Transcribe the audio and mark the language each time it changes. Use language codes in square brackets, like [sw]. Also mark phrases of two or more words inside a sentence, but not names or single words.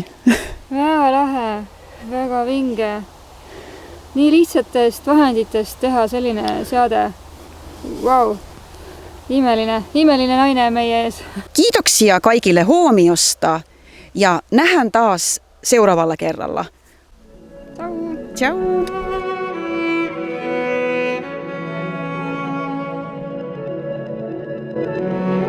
[et] Väga lahe, väga vinge. Nii lihtsatest vahenditest teha selline seade. Wow. Imeline naine meie ees. [fi] Kiitoksia kaikille huomiosta ja nähdään taas seuraavalla kerralla. [it] Ciao. Ciao.